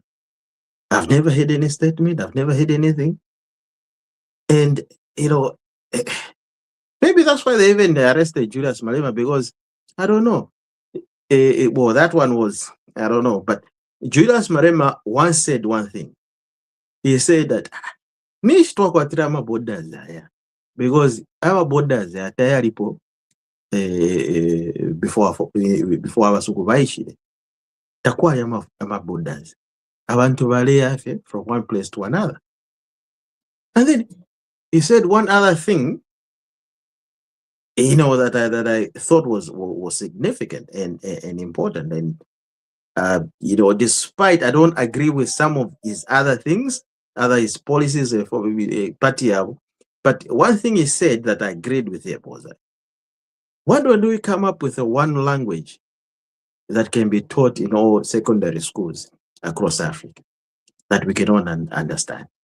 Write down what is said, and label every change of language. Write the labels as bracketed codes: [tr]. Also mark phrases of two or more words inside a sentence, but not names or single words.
[en] I've never heard any statement. I've never heard anything. And, maybe that's why they even arrested Julius Malema, because I don't know. Well, that one was, I don't know. But Julius Malema once said one thing. [bem] He said that nishi twakwatira amaborders aya [en] because our borders are [bem] tayaripo before abasuku baishire takwayo amaborders abantu bale yafe [en] from one place to another. And then he said one other thing, that I thought was significant and important. And despite I don't agree with some of his other things, his policies for party, but one thing he said that I agreed with him was that, why don't we come up with a one language that can be taught in all secondary schools across Africa that we can all understand?